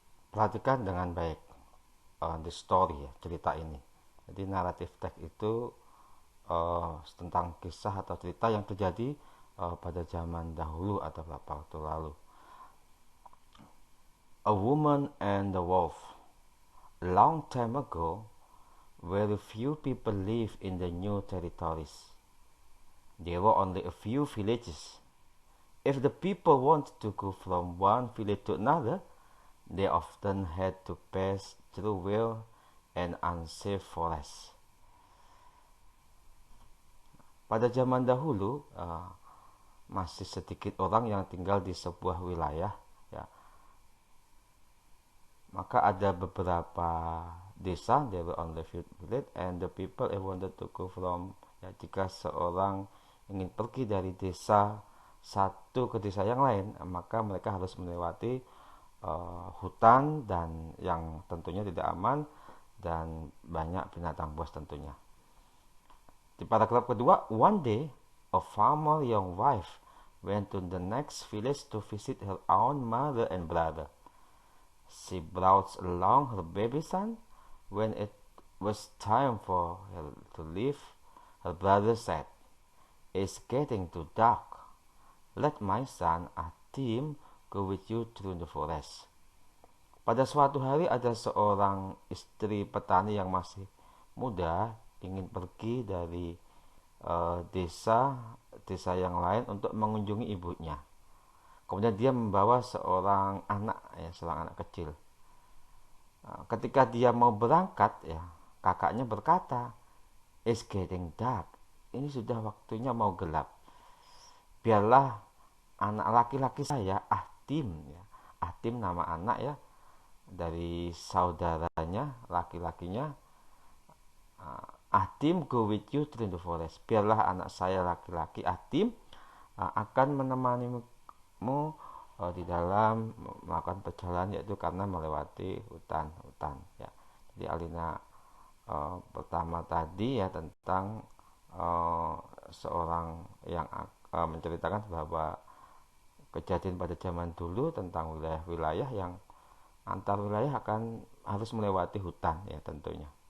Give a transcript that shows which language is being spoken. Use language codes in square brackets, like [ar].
[id] Perhatikan dengan baik [en] the story, [id] ya, cerita ini. Jadi naratif teks itu tentang kisah atau cerita yang terjadi pada zaman dahulu atau beberapa waktu lalu. [en] A Woman and the Wolf. A long time ago, very few people lived in the new territories. There were only a few villages. If the people wanted to go from one village to another, they often had to pass through wild and unsafe forests. [id] Pada zaman dahulu, masih sedikit orang yang tinggal di sebuah wilayah, ya. Maka ada beberapa desa, [en] there were only few village, and the people wanted to go from, [id] ya, jika seorang ingin pergi dari desa satu ke desa yang lain, maka mereka harus melewati hutan dan yang tentunya tidak aman dan banyak binatang buas tentunya. Di paragraf kedua, [en] one day a farmer young wife went to the next village to visit her own mother and brother. She brought along her baby son. When it was time for her to leave, her brother said, "It's getting too dark. Let my son Atim go with you through the forest." [id] Pada suatu hari ada seorang istri petani yang masih muda ingin pergi dari desa yang lain untuk mengunjungi ibunya. Kemudian dia membawa seorang anak, ya, seorang anak kecil. Ketika dia mau berangkat, ya, kakaknya berkata, [en] "It's getting dark. [id] Ini sudah waktunya mau gelap. Biarlah anak laki-laki saya, Ahtim, ya. Ahtim nama anak, ya, dari saudaranya laki-lakinya. [en] Ahtim go with you through the forest. [id] Biarlah anak saya laki-laki Ahtim akan menemanimu di dalam melakukan perjalanan, yaitu karena melewati hutan-hutan, ya. Jadi alina pertama tadi, ya, tentang seorang yang menceritakan bahwa kejadian pada zaman dulu tentang wilayah-wilayah yang antar wilayah harus melewati hutan, ya, tentunya.